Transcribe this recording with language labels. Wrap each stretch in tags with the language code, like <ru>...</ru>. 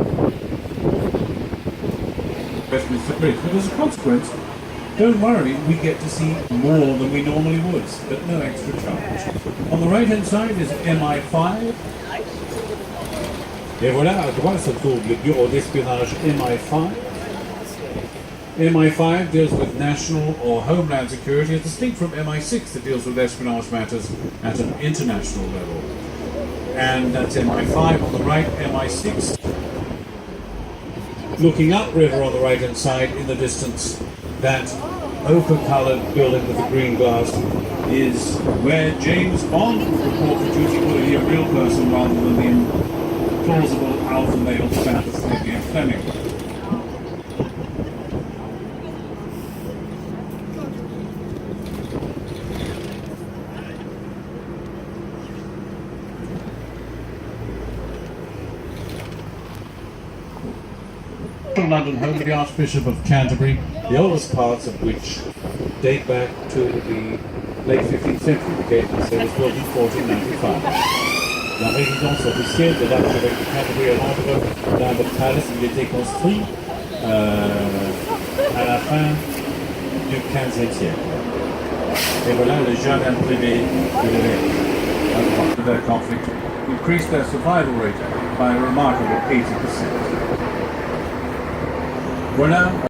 <en>Westminster Bridge, but as a consequence, don't worry, we get to see more than we normally would, at no extra charge. On the right hand side is MI5.</en> <fr>Et voilà, à droite se trouve le bureau d'espionnage MI5.</fr> <en>MI5 deals with national or homeland security, as distinct from MI6 that deals with espionage matters at an international level. And that's MI5 on the right, MI6. Looking upriver on the right hand side in the distance, that ochre-coloured building with the green glass is where James Bond would report for duty. Would it be a real person rather than the plausible alpha male fantasy of Ian Fleming? London home of the Archbishop of Canterbury, the oldest parts of which date back to the late 15th century. The gate was built in 1495.</en> <fr>La résidence officielle de l'archevêque de Canterbury à Londres, Lambeth Palace, il a été construit à la fin du XVe siècle. Et voilà le jardin privé de l'évêque.</fr> <en>Their conflict increased their survival rate by a remarkable 80%. Voilà</en>